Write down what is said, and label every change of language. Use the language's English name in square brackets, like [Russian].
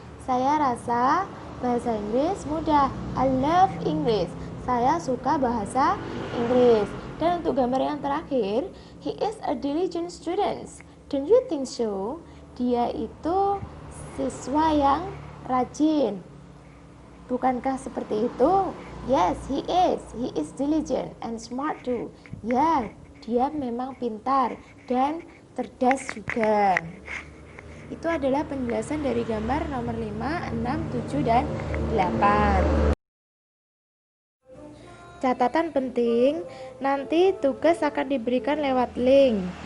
[Indonesian] Saya rasa bahasa Inggris mudah. [English] I love English. [Indonesian] Saya suka bahasa Inggris. Dan untuk gambar yang terakhir, [English] he is a diligent student. Don't you think so? [Indonesian] Dia itu siswa yang rajin. Bukankah seperti itu? [English] Yes, he is. He is diligent and smart too. [Indonesian] Ya, dia memang pintar dan cerdas juga. Itu adalah penjelasan dari gambar nomor 5, 6, 7, dan 8. Catatan penting, nanti tugas akan diberikan lewat link.